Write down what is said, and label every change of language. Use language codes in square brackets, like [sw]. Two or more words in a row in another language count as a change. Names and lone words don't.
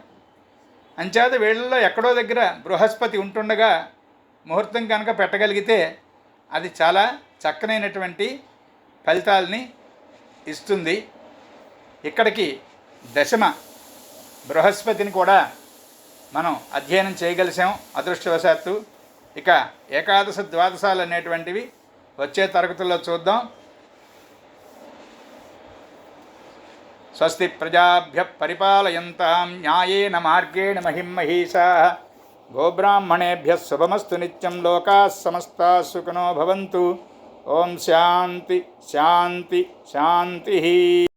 [te] అంచేత వీళ్ళలో ఎక్కడో దగ్గర బృహస్పతి ఉంటుండగా ముహూర్తం కనుక పెట్టగలిగితే అది చాలా చక్కనైనటువంటి ఫలితాలని ఇస్తుంది. ఇక్కడికి దశమ బృహస్పతిని కూడా మనం అధ్యయనం చేయగలిసాం అదృష్టవశాత్తు. ఇక ఏకాదశ ద్వాదశాలు అనేటువంటివి వచ్చే తరగతుల్లో చూద్దాం. [sa] స్వస్తి ప్రజాభ్య పరిపాలయంతాం న్యాయేన మార్గేణ మహిం మహీషాః గోబ్రాహ్మణేభ్యः శుభమస్తు నిత్యం. లోకాः సమస్తాः సుఖినో భవంతు. ఓం శాంతి శాంతి శాంతి.